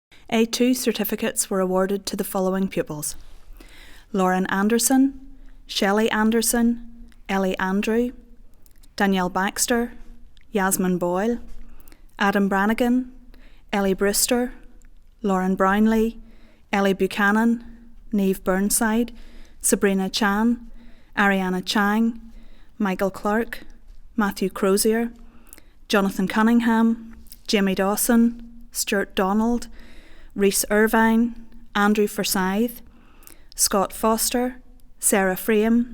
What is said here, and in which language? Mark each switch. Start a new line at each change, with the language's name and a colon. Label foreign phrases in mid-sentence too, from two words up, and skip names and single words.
English: A2 certificates were awarded to the following pupils: Lauren Anderson, Shelley Anderson, Ellie Andrew, Danielle Baxter, Yasmin Boyle, Adam Brannigan, Ellie Brewster, Lauren Brownlee, Ellie Buchanan, Neve Burnside, Sabrina Chan, Ariana Chang, Michael Clark, Matthew Crozier, Jonathan Cunningham, Jamie Dawson, Stuart Donald, Rhys Irvine, Andrew Forsyth, Scott Foster, Sarah Frame,